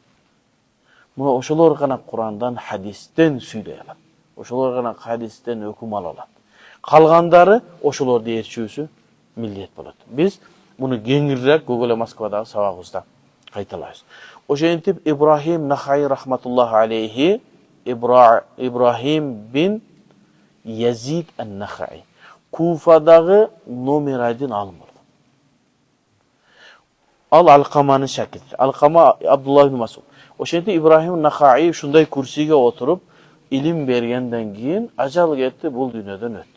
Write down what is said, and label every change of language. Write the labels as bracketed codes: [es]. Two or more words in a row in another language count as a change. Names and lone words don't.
[ky] Муну ошолор гана Курандан, хадистен сүйлөй алат. Ошолор гана хадистен өкүм ала алат. Калгандары ошолорду ээрчүүсү милдет болот. Биз муну кеңирээк Google Москвадагы сабагыбызда кайталайбыз. Ошентип Ибрахим Нахаи [ar] رحمة الله عليه, [ky] Ибрахим бин Язид ан-Нахаи Куфадагы номер 1 алым болду. Ал Алкаманын шакирти. Алкама Абдуллах ибн Мас'уд. Ошентип Ибрахим Нахаи ушундай курсиге отуруп илим бергенден кийин ажал кетти, бул дүйнөдөн өттү.